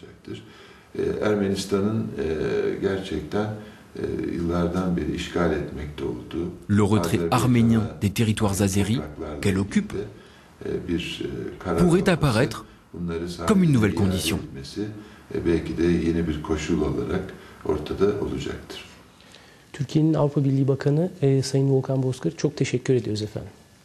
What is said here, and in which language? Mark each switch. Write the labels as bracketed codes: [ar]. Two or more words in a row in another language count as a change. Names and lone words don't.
[fr] Le retrait arménien des territoires azéris qu'elle occupe pourrait apparaître comme une nouvelle condition. [tr] Türkiye'nin Avrupa Birliği Bakanı Sayın Volkan Bozkır çok teşekkür ediyoruz efendim.